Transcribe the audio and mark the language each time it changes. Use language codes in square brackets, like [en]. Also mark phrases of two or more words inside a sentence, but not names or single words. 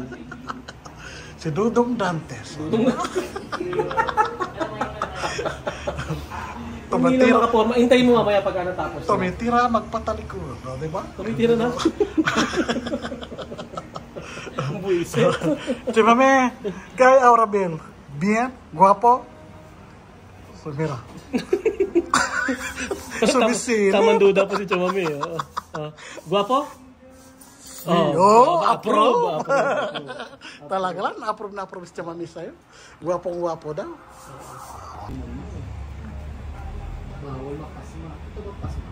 [tl] Si Dudong Dantes. Hindi lang makaporma. Hintayin mo mamaya pag natapos. Tumitira, magpatalikod. Di ba? Tumitira na. Ang buwisit. [cbk] Si mami, kay ahora bien. Bien, guapo. So, mira. [tl] Sumisilip. Tamang duda po si Chamami. Guwapo? Approve. Talaga lang, na-approve si Chamami sa'yo. Guwapong-guwapo daw. Bawal makasma. Ito ba pasma?